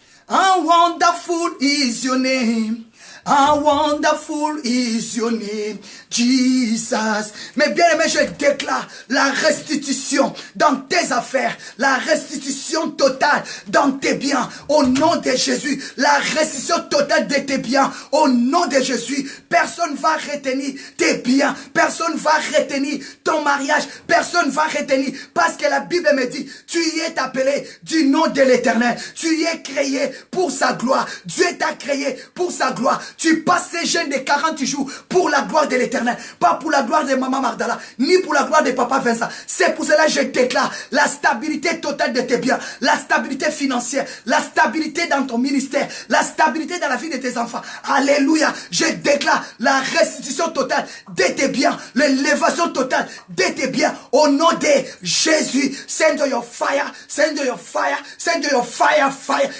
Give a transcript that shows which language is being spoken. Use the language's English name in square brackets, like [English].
[English] How wonderful is your name. How wonderful is your name, Jesus. [French] Mais bien aimé, je déclare la restitution dans tes affaires, la restitution totale dans tes biens, au nom de Jésus. La restitution totale de tes biens, au nom de Jésus. Personne ne va retenir tes biens, personne ne va retenir ton mariage, personne ne va retenir, parce que la Bible me dit, tu y es appelé du nom de l'Éternel, tu y es créé pour sa gloire. Dieu t'a créé pour sa gloire. Tu passes ces jeûnes de 40 jours pour la gloire de l'Éternel, pas pour la gloire de Maman Magdala, ni pour la gloire de Papa Vincent. C'est pour cela que je déclare la stabilité totale de tes biens, la stabilité financière, la stabilité dans ton ministère, la stabilité dans la vie de tes enfants. Alléluia. Je déclare la restitution totale de tes biens, l'élévation totale de tes biens au nom de Jésus. [English] Send your fire, send your fire, send your fire, fire.